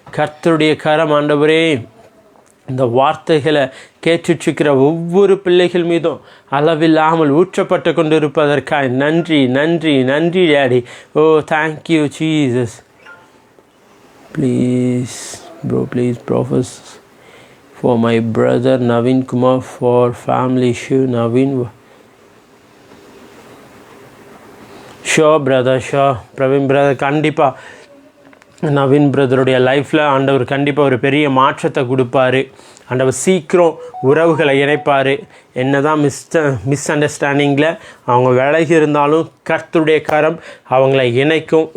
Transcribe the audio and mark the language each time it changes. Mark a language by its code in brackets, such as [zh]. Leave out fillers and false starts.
[ta] கர்த்தருடைய கரம் ஆண்டவரே இந்த வார்த்தைகளை கேட்டுச்சிருக்கிற ஒவ்வொரு பிள்ளைகள் மீதும் அளவில்லாமல் ஊற்றப்பட்டு கொண்டிருப்பதற்காக நன்றி daddy. [en] Oh thank you Jesus. Please prophesy for my brother Naveen Kumar for family issue. [ta] Naveen, sure Praveen brother, கண்டிப்பாக நவீன் பிரதருடைய லைஃப்பில் ஆண்டவர் கண்டிப்பாக ஒரு பெரிய மாற்றத்தை கொடுப்பாரு. ஆண்டவர் சீக்கிரம் உறவுகளை இணைப்பார். என்ன தான் மிஸ் அண்டர்ஸ்டாண்டிங்கில் அவங்க விலகி இருந்தாலும் கர்த்தருடைய கரம் அவங்கள இணைக்கும்.